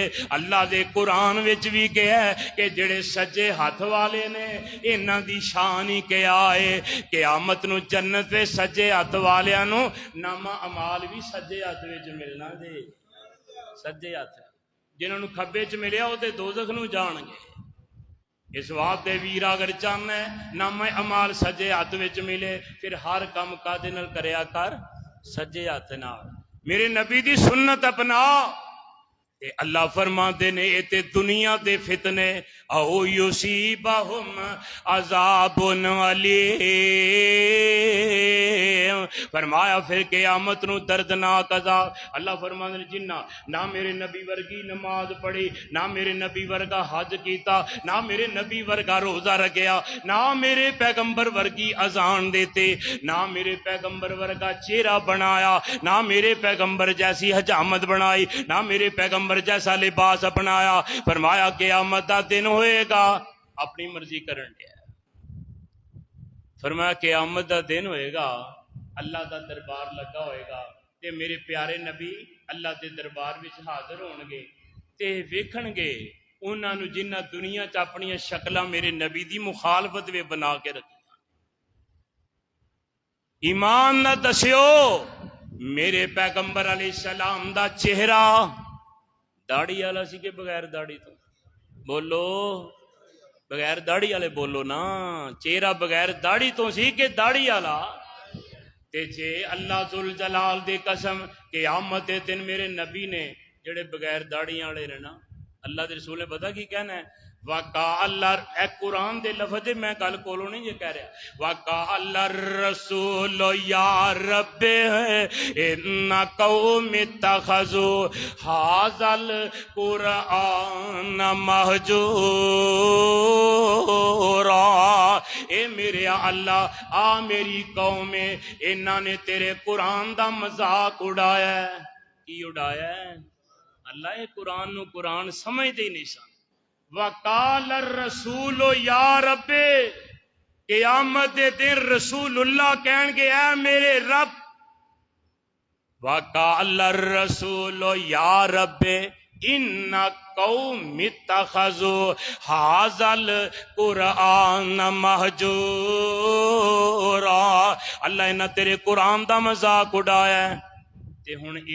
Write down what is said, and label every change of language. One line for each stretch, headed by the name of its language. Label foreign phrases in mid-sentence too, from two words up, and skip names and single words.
Punjabi: اللہ دے قرآن وچ بھی گیا ہے کہ جڑے سجے ہاتھ والے نے انہاں دی شان ہی کیا ہے، قیامت نو جنت وچ سجے ہاتھ والیاں نو نامہ اعمال بھی سجے ہاتھ وچ ملنا دے۔ سجے ہاتھ جنہاں نو کھبے چ ملیا او تے دوزخ نو جان گے۔ اس واسطے ویرا اگر چاہنا ہے نامہ اعمال سجے ہاتھ وچ ملے پھر ہر کم کادے نال کریا کر؟ سجے ہاتھ نال۔ میرے نبی دی سنت اپنا تے اللہ فرماندے نے اے تے دنیا دے فتنے او
Arabic: یصیبہم عذاب علیم،
Punjabi: فرمایا پھر قیامت نو دردناک عذاب۔ اللہ فرماندے نے جنہ نہ میرے نبی ورگی نماز پڑھی، نہ میرے نبی ورگا حج کیتا، نہ میرے نبی ورگا روزہ رکھیا، نہ میرے پیغمبر ورگی اذان دیتے، نہ میرے پیغمبر ورگا چہرہ بنایا، نہ میرے پیغمبر جیسی حجامت بنائی، نہ میرے پیغمبر جیسا لباس اپنایا، فرمایا قیامت دا دن ہوئے گا اپنی مرضی کرن دیا۔ فرمایا قیامت دا دن ہوئے گا اللہ دا دربار لگا ہوئے گا تے میرے پیارے نبی اللہ دے دربار وچ حاضر ہون گے تے ویکھن گے انہاں نو جنہ دنیا چ اپنی شکلاں میرے نبی دی مخالفت وے بنا کے رکھی۔ ایمان نہ دسیو میرے پیغمبر علیہ السلام دا چہرہ داڑھی والا سی کہ بغیر داڑھی تو؟ بولو بغیر داڑھی والے بولو نا، چہرہ بغیر داڑھی تو سی کہ داڑھی والا؟ تے جے اللہ ذوالجلال دی قسم قیامت دن میرے نبی نے جڑے بغیر داڑھی والے نے نا، اللہ دے رسول نے پتہ کی کہنا ہے؟ وقال اے قرآن دے لفظ میں گل کولو نہیں یہ کہہ رہا
Arabic: وقال الرسول یا رب ان قوم اتخذوا ھذا القرآن مہجورا
Punjabi: اے میرے اللہ آ میری قوم انہاں نے تیرے قرآن دا مذاق اڑایا ہے کی اڑایا ہے اللہ قرآن نو قرآن سمجھ دے نہیں سن
Arabic: وقال الرسول یا رب
Punjabi: قیامت دے دن رسول اللہ کہن گے اے میرے رب
Arabic: وقال الرسول یا رب ان قوم اتخذوا ھذا القرآن مہجورا
Punjabi: اللہ نے تیرے قرآن دا مذاق اڑایا ہے تے ہن اے